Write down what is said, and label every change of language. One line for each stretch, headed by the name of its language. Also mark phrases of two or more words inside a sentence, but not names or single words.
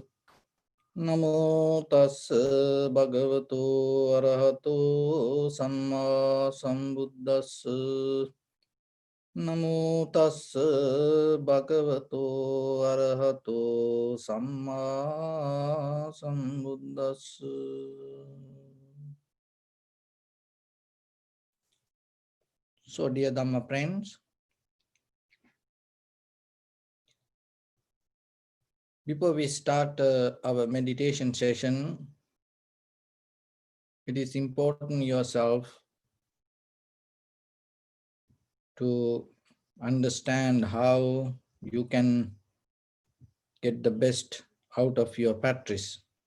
Pali: Namo tassa bhagavato arahato samma sambuddhassa. Namo tassa bhagavato arahato samma sambuddhassa.
English: So, dear Dhamma friends, before we start our meditation session, it is important yourself to understand how you can get the best out of your practice.